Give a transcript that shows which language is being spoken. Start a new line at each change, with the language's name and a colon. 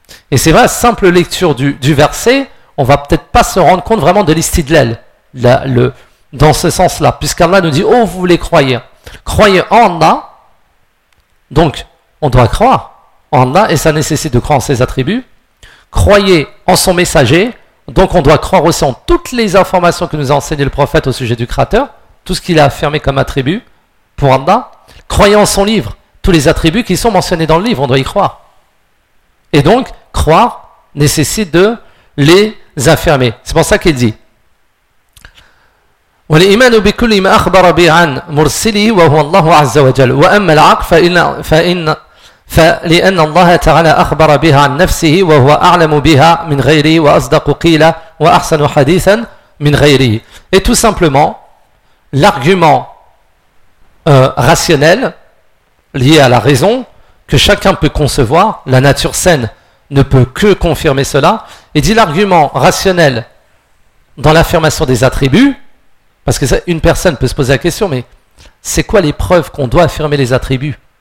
French: Et c'est vrai, simple lecture du verset, on ne va peut-être pas se rendre compte vraiment de l'istidlal dans ce sens-là, puisqu'Allah nous dit, oh vous les croyez, croyez en Allah, donc on doit croire en Allah et ça nécessite de croire en ses attributs, croyez en son messager, donc on doit croire aussi en toutes les informations que nous a enseigné le prophète au sujet du Créateur, tout ce qu'il a affirmé comme attribut pour Allah, croyez en son livre, tous les attributs qui sont mentionnés dans le livre, on doit y croire. Et donc, croire nécessite de les affirmer.
Arabic: C'est pour ça qu'il dit وَالْإِيمَانُ بِكُلِّ مَا أَخْبَرَ بِهِ عَنْ مُرْسِلِهِ وَهُوَ اللَّهُ عَزَّ وَجَلَّ وَأَمَّا الْعَقْلُ فَلِأَنَّ اللَّهَ تَعَالَى أَخْبَرَ بِهَا عَنْ نَفْسِهِ وَهُوَ أَعْلَمُ بِهَا مِنْ غَيْرِهِ وَأَصْدَقُ قِيلَ وَأَحْسَنُ حَدِيثًا مِنْ غَيْرِهِ.
French: Et tout simplement, l'argument rationnel lié à la raison que chacun peut concevoir, la nature saine ne peut que confirmer cela, et dit l'argument rationnel dans l'affirmation des attributs, parce que ça, une personne peut se poser la question, mais c'est quoi les preuves qu'on doit affirmer les attributs?